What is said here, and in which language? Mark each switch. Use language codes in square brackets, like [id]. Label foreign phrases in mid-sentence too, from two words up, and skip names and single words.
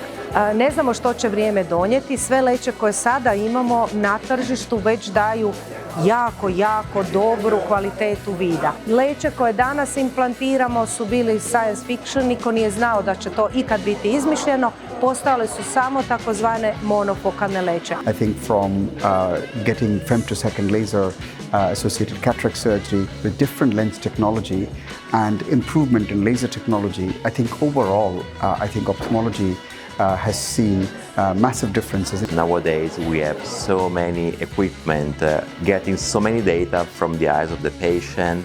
[hr] Ne znamo što će vrijeme donijeti, sve leće koje sada imamo na tržištu već daju jako dobru kvalitetu vida. Leće koje danas implantiramo su bili [en] science fiction, [hr] niko nije znao da će to ikad biti izmišljeno, postale su samo takozvane monofokalne leće. [en] I think from getting femtosecond laser associated cataract surgery with different lens technology and improvement in laser technology, I think overall, I think ophthalmology has seen massive differences. Nowadays we have so many equipment, getting so many data from the eyes of the patient.